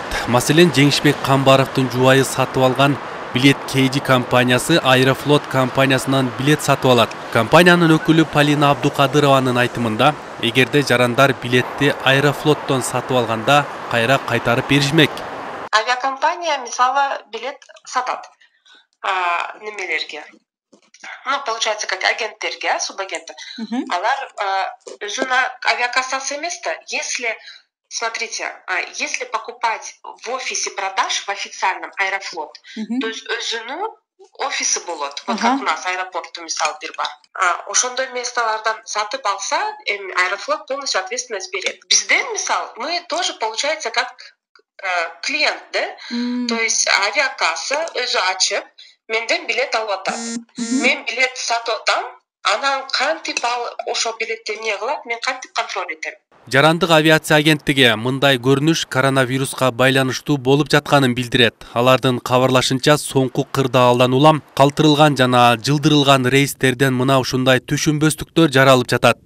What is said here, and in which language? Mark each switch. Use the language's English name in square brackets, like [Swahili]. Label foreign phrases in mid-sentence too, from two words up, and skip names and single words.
[Kyrgyz] Маселен, Жеңишбек Камбаровдун жубайы сатып алган билет KG компаниясы Аэрофлот компаниясынан билет сатып алат. Компаниянын өкүлү Полина Абдукадырованын айтымында, эгерде жарандар билетти Аэрофлоттон сатып алганда кайра кайтарып беришмек. Авиакомпания мисалы билет сатат немелерге. [Russian] Получается, как агенттерге, субагенты. [Kyrgyz] Алар өзүнүн авиакассасы эмес да. [Russian] Если, смотрите, если покупать в офисе продаж, в официальном Аэрофлот, то есть [Kyrgyz] өзүнүн офисы болот. [Russian] Вот как у нас аэропорту [Kyrgyz] мисалы бир бар. Ошондой месталардан сатып алса, Аэрофлот [Russian] полностью ответственность [Kyrgyz] берет. Бизден мисал, [Russian] мы тоже получается как клиент, да? То есть [Kyrgyz] авиакасса өзү ачып, менден билет алып атат. Мен билет сатып атам, анан кантип ошо билетти эмне кылат, мен кантип контроль этем. Жарандык авиация агенттиги мындай көрүнүш коронавируска байланыштуу болуп жатканын билдирет. Алардын кабарлашынча, соңку кырдаалдан улам калтырылган жана жылдырылган рейстерден мына ушундай түшүнбөстүктөр жаралып жатат.